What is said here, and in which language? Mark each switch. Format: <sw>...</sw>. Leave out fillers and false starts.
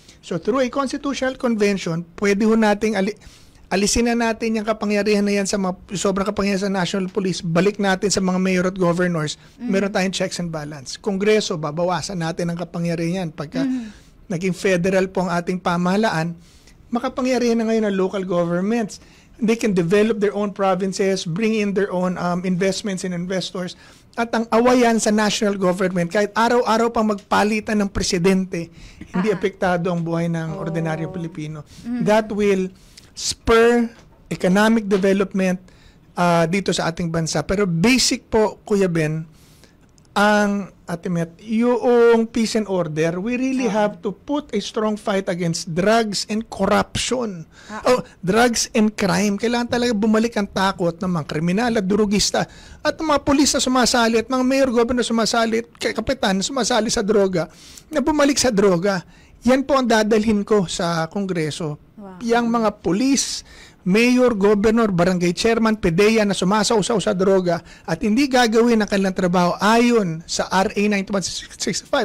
<tl>So through a constitutional convention, pwede ho nating alisin na natin yung kapangyarihan na yan sa mga sobrang kapangyarihan sa National Police, balik natin sa mga mayor at governors, meron tayong checks and balance. Kongreso, babawasan natin ang kapangyarihan. Pagka naging federal po ang ating pamahalaan, makapangyarihan na ngayon ang local governments.</tl> <en>They can develop their own provinces, bring in their own investments and investors.</en> <tl>At ang awayan sa national government, kahit araw-araw pang magpalitan ng presidente, hindi apektado ang buhay ng ordinaryong Pilipino.</tl> <en>That will spur economic development</en> <tl>dito sa ating bansa. Pero basic po,</tl> <en>Kuya Ben, ang yung peace and order, we really have to put a strong fight against drugs and corruption. Drugs and crime.</en> <tl>Kailangan talaga bumalik ang takot ng mga kriminal at durugista at mga pulis na sumasali at mga mayor, governor sumasali at kapitan sumasali sa droga na bumalik sa droga. Yan po ang dadalhin ko sa Kongreso. Yang mga pulis, mayor, governor, barangay chairman, PDEA na sumasausaw sa droga at hindi gagawin ang kanilang trabaho ayon sa RA 9165.</tl>